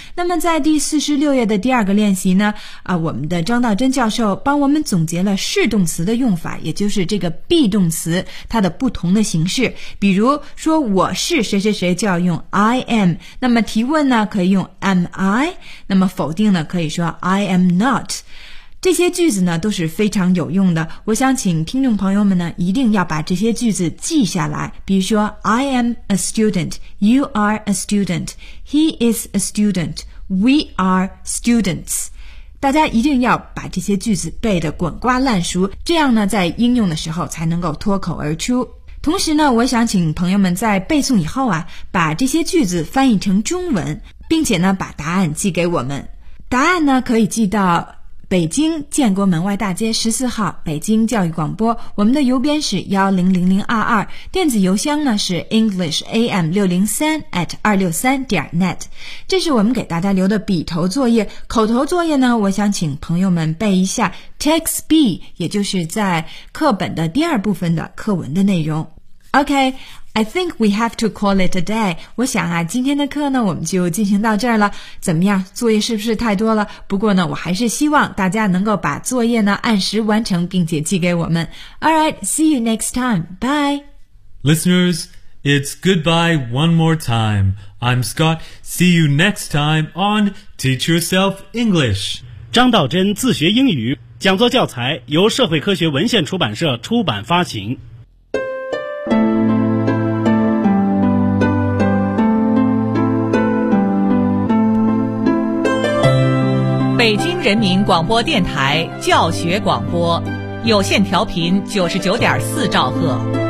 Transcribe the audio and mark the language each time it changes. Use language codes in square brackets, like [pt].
[zh] 那么在第46页的第二个练习呢我们的张道真教授帮我们总结了是动词的用法，也就是这个 be 动词它的不同的形式。比如说我是谁谁谁就要用 I am， 那么提问呢可以用 am I， 那么否定呢可以说 [en] I am not。 [zh] 这些句子呢都是非常有用的，我想请听众朋友们呢一定要把这些句子记下来。比如说 [en] I am a student, you are a student, he is a student, we are students。 [zh] 大家一定要把这些句子背得滚瓜烂熟，这样呢在应用的时候才能够脱口而出。同时呢我想请朋友们在背诵以后啊，把这些句子翻译成中文，并且呢把答案寄给我们。答案呢可以寄到北京建国门外大街14号北京教育广播，我们的邮编是100022，电子邮箱呢是 englisham603@263.net。这是我们给大家留的笔头作业。口头作业呢我想请朋友们背一下 text B， 也就是在课本的第二部分的课文的内容。 [en] OK, I think we have to call it a day。 [zh] 我想啊今天的课呢我们就进行到这儿了。怎么样，作业是不是太多了？不过呢我还是希望大家能够把作业呢按时完成并且寄给我们。 [en] Alright, see you next time, bye. Listeners, it's goodbye one more time. I'm Scott, see you next time on Teach Yourself English. [zh] 张道真自学英语讲座教材由社会科学文献出版社出版发行。北京人民广播电台教学广播，有线调频99.4兆赫。